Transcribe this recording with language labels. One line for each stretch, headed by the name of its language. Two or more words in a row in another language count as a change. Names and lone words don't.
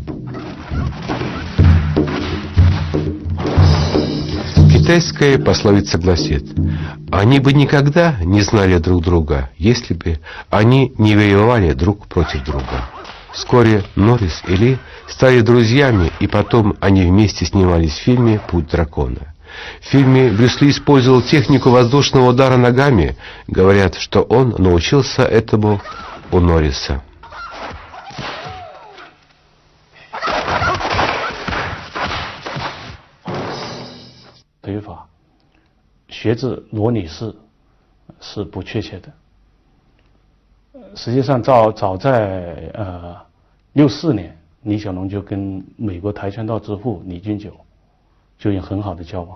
Russian: Китайская пословица гласит: «Они бы никогда не знали друг друга, если бы они не воевали друг против друга». Вскоре Норрис и Ли стали друзьями, и потом они вместе снимались в фильме «Путь дракона». В фильме Брюс Ли использовал технику воздушного удара ногами. Говорят, что он научился этому у Норриса.
Chinese: 腿法学自罗女士是不确切的。实际上早在64年，李小龙就跟美国跆拳道之父李君九就有很好的交往。